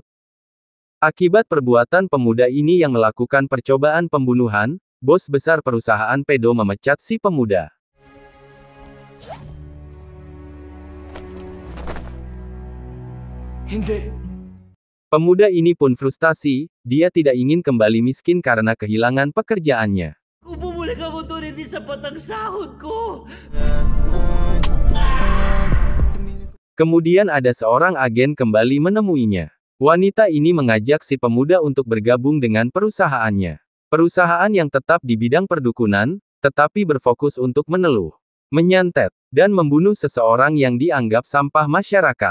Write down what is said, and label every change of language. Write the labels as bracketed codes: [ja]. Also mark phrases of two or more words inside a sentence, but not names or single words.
[id] Akibat perbuatan pemuda ini yang melakukan percobaan pembunuhan, bos besar perusahaan pedo memecat si pemuda. [tl] Hindi. [id] Pemuda ini pun frustasi, dia tidak ingin kembali miskin karena kehilangan pekerjaannya. [tl] Kung bumalik ako doon, hindi sapat ang sahod ko. [id] Kemudian ada seorang agen kembali menemuinya. Wanita ini mengajak si pemuda untuk bergabung dengan perusahaannya. Perusahaan yang tetap di bidang perdukunan, tetapi berfokus untuk meneluh, menyantet, dan membunuh seseorang yang dianggap sampah masyarakat.